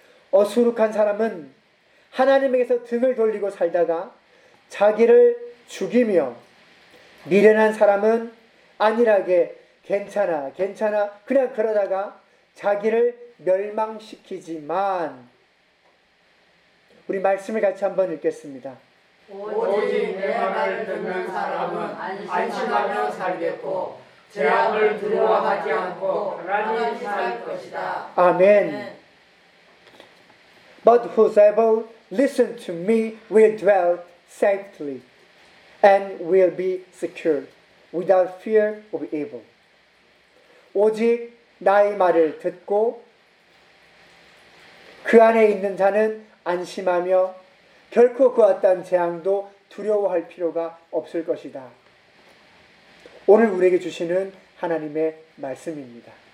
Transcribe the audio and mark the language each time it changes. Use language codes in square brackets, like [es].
[ko] 어수룩한 사람은 하나님에게서 등을 돌리고 살다가 자기를 죽이며 미련한 사람은 안일하게 괜찮아 괜찮아 그냥 그러다가 자기를 멸망시키지만 우리 말씀을 같이 한번 읽겠습니다. 오직 내 말을 듣는 사람은 안심하며 살겠고 재앙을 두려워하지 않고 편안히 살 것이다. 아멘. [en] But whosoever listen to me will dwell safely and will be secure without fear of evil. [ko] 오직 나의 말을 듣고 그 안에 있는 자는 안심하며 결코 그 어떤 재앙도 두려워할 필요가 없을 것이다. 오늘 우리에게 주시는 하나님의 말씀입니다.